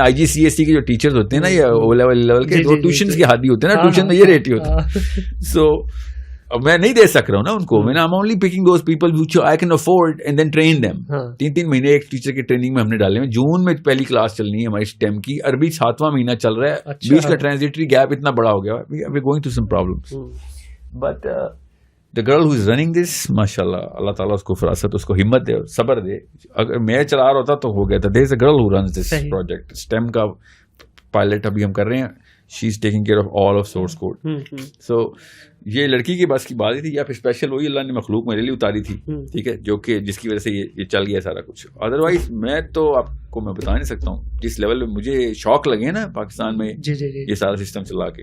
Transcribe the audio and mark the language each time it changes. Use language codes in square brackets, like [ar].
[ur] IGCSE کے جو teachers ہوتے ہیں نا, یا او لیول کے, وہ ٹیوشنز کے عادی ہوتے ہیں نا, ٹیوشن میں یہ ریٹ ہی ہوتا ہے. سو میں نہیں دے سک رہا ہوں نا ان کو. [en] میں I'm only picking those people which I can afford and then train them. [ur] 3 مہینے ایک ٹیچر کی ٹریننگ میں ہم نے ڈالے ہیں. جون میں پہلی کلاس چلنی ہے ہماری STEM کی, عربی 7واں مہینہ چل رہا ہے, بیچ کا ٹرانزیٹری گیپ اتنا بڑا ہو گیا, [en] we're going through some problems. But the girl who is running this, [ur] mashallah, اللہ تعالیٰ اس کو فراست, اس کو ہمت دے, صبر دے. اگر میں چلا رہا ہوتا تو ہو گیا تھا. [en] there is a girl who runs this project, [ur] STEM کا پائلٹ ابھی ہم کر رہے ہیں. [en] She is taking care of all of source code. [ur] So یہ لڑکی کی بس کی بات ہی تھی, یا پھر اسپیشل وہی اللہ نے مخلوق میرے لیے اتاری تھی, ٹھیک ہے, جو کہ جس کی وجہ سے یہ چل گیا سارا کچھ. ادروائز میں تو آپ کو میں بتا نہیں سکتا ہوں جس لیول پہ مجھے شوق لگے نا پاکستان میں یہ سارا سسٹم چلا کے.